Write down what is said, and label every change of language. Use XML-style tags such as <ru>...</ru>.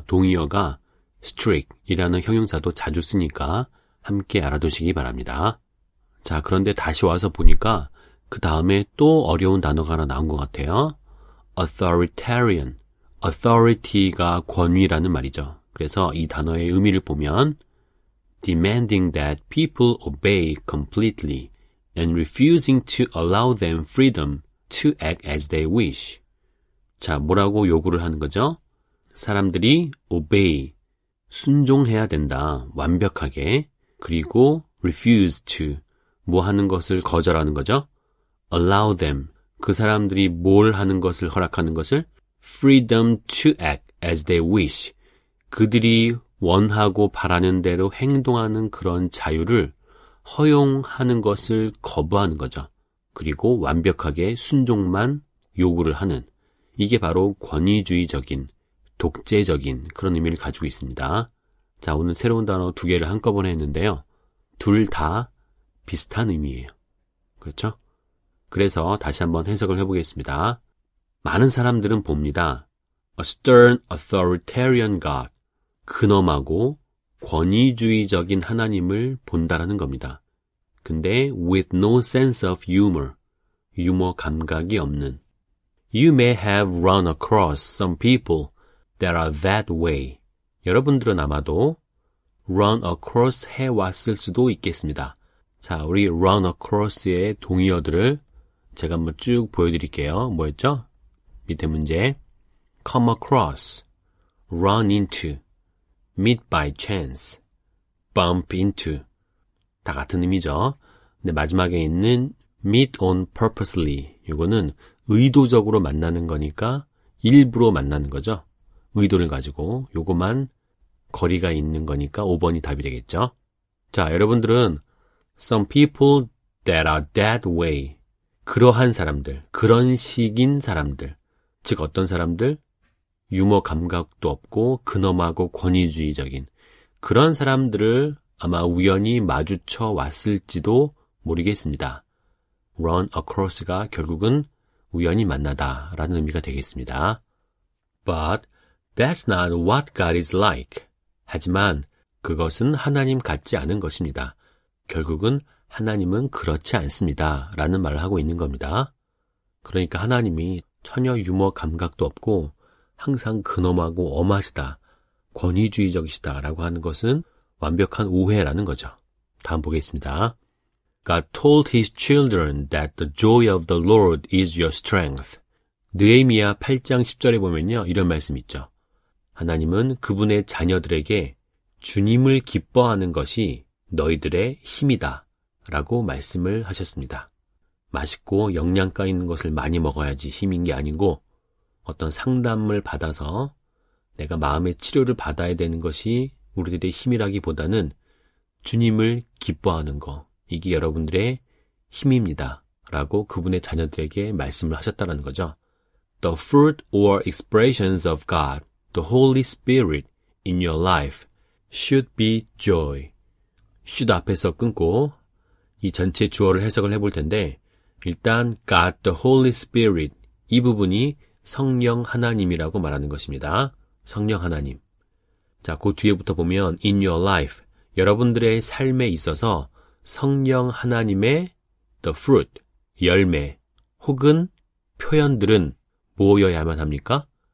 <ko>동의어가 strict 이라는 형용사도 자주 쓰니까 함께 알아두시기 바랍니다. 자, 그런데 다시 와서 보니까 그 다음에 또 어려운 단어가 하나 나온 것 같아요. authoritarian. authority가 권위라는 말이죠. 그래서 이 단어의 의미를 보면</ko> <en>demanding that people obey completely and refusing to allow them freedom to act as they wish.</en> <ko>자, 뭐라고 요구를 하는 거죠? 사람들이 obey, 순종해야 된다. 완벽하게. 그리고 refuse to, 뭐 하는 것을 거절하는 거죠? allow them, 그 사람들이 뭘 하는 것을 허락하는 것을</ko> <en>freedom to act as they wish,</en> <ko>그들이 원하고 바라는 대로 행동하는 그런 자유를 허용하는 것을 거부하는 거죠. 그리고 완벽하게 순종만 요구를 하는, 이게 바로 권위주의적인, 독재적인 그런 의미를 가지고 있습니다. 자, 오늘 새로운 단어 두 개를 한꺼번에 했는데요. 둘 다 비슷한 의미예요. 그렇죠? 그래서 다시 한번 해석을 해보겠습니다. 많은 사람들은 봅니다.</ko> <en>A stern, authoritarian God.</en> <ko>근엄하고 권위주의적인 하나님을 본다라는 겁니다.</ko> <en>근데 with no sense of humor.</en> <ko>유머 감각이 없는.</ko> <en>You may have run across some people that are that way.</en> <ko>여러분들은 아마도 run across 해왔을 수도 있겠습니다. 자, 우리 run across의 동의어들을 제가 한번 쭉 보여드릴게요. 뭐였죠? 밑에 문제.</ko> <en>come across, run into, meet by chance, bump into.</en> <ko>다 같은 의미죠. 근데 마지막에 있는</ko> <en>meet on purposely.</en> <ko>이거는 의도적으로 만나는 거니까 일부러 만나는 거죠. 의도를 가지고 요거만 거리가 있는 거니까 5번이 답이 되겠죠. 자, 여러분들은</ko> <en>some people that are that way.</en> <ko>그러한 사람들, 그런 식인 사람들. 즉 어떤 사람들? 유머 감각도 없고 근엄하고 권위주의적인 그런 사람들을 아마 우연히 마주쳐 왔을지도 모르겠습니다. run across가 결국은 우연히 만나다 라는 의미가 되겠습니다.</ko> <en>But that's not what God is like.</en> <ko>하지만 그것은 하나님 같지 않은 것입니다. 결국은 하나님은 그렇지 않습니다. 라는 말을 하고 있는 겁니다. 그러니까 하나님이 전혀 유머 감각도 없고 항상 근엄하고 엄하시다, 권위주의적이시다 라고 하는 것은 완벽한 오해라는 거죠. 다음 보겠습니다.</ko> <en>God told his children that the joy of the Lord is your strength.</en> <ko>느헤미야 8장 10절에 보면요. 이런 말씀이 있죠. 하나님은 그분의 자녀들에게 주님을 기뻐하는 것이 너희들의 힘이다 라고 말씀을 하셨습니다. 맛있고 영양가 있는 것을 많이 먹어야지 힘인 게 아니고 어떤 상담을 받아서 내가 마음의 치료를 받아야 되는 것이 우리들의 힘이라기보다는 주님을 기뻐하는 거, 이게 여러분들의 힘입니다 라고 그분의 자녀들에게 말씀을 하셨다는 거죠.</ko> <en>The fruit or expressions of God, the Holy Spirit in your life should be joy.</en> <ko>should 앞에서 끊고 이 전체 주어를 해석을 해볼 텐데 일단 God, the Holy Spirit 이 부분이 성령 하나님이라고 말하는 것입니다. 성령 하나님. 자, 그 뒤에부터 보면 in your life, 여러분들의 삶에 있어서 성령 하나님의 the fruit, 열매 혹은 표현들은 뭐여야만 합니까?</ko>